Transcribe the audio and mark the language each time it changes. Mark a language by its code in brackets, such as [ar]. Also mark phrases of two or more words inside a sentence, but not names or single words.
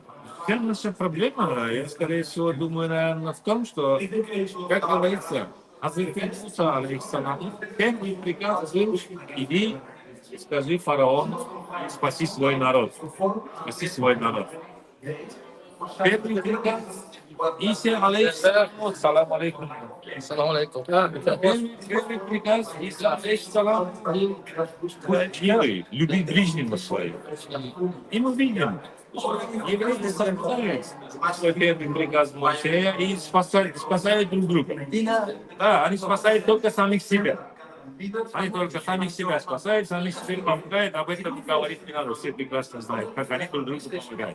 [ru] Вся наша проблема, я, скорее всего, думаю, наверное, в том, что, как говорится, Азрифин Муса, алейхиссалам, первый приказ был, иди, скажи фараону, спаси свой народ. Спаси свой народ. Первый приказ, [ar] عيسى، عليه السلام، سلام عليكم. سلام عليكم. [ru] Первый приказ, Иса, алейхиссалам, будь милый, люби ближнего своего. И мы видим, евреи соблюдают свой первый приказ Моисея и спасают друг друга. Да, они спасают только самих себя. Они только самих себя спасают, самих себя помогают, об этом говорить не надо, все прекрасно знают, как они друг другу помогают.